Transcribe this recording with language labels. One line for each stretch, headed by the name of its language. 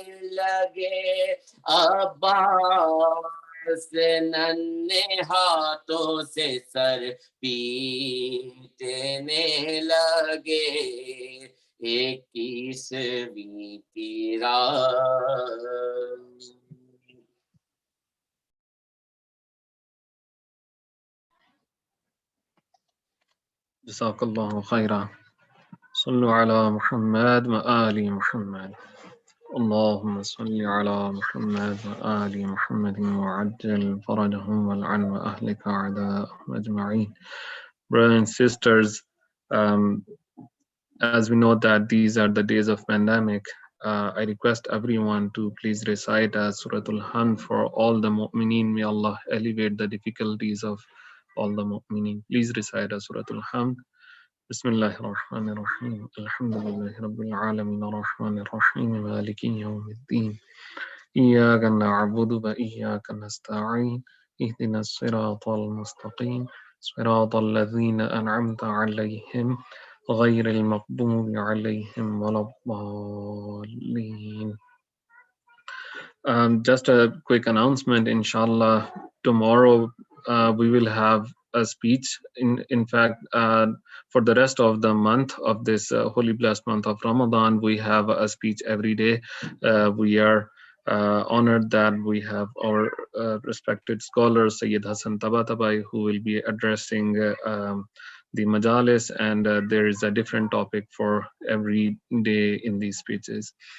Urdu: لگے عباس ننھے ہاتھوں سے سر پیٹنے لگے 21ویں کی رات
Arabic: جزاک اللہ خیرہ صلو علی محمد و آل محمد اللهم صل على محمد وآل محمد وعجل فرجهم والعن وأهلك أعداءهم أجمعين.
English: Brothers and sisters, um, as we know that these are the days of pandemic, I request everyone to please recite Suratul Hamd for all the Momaneen. May Allah elevate the difficulties of all the Momaneen. Please recite Suratul Hamd.
Arabic: بسم الله الرحمن الرحيم الحمد لله رب العالمين الرحمن الرحيم مالك يوم الدين إياك نعبد وإياك نستعين اهدنا الصراط المستقيم صراط الذين أنعمت عليهم غير المغضوب عليهم ولا الضالين.
English: Just a quick announcement, inshallah, tomorrow we will have a speech. In fact, for the rest of the month of this holy blessed month of Ramadan, we have a speech every day. We are honored that we have our respected scholar, Syed Hasan Tabatabai, who will be addressing the Majilis, and there is a different topic for every day in these speeches.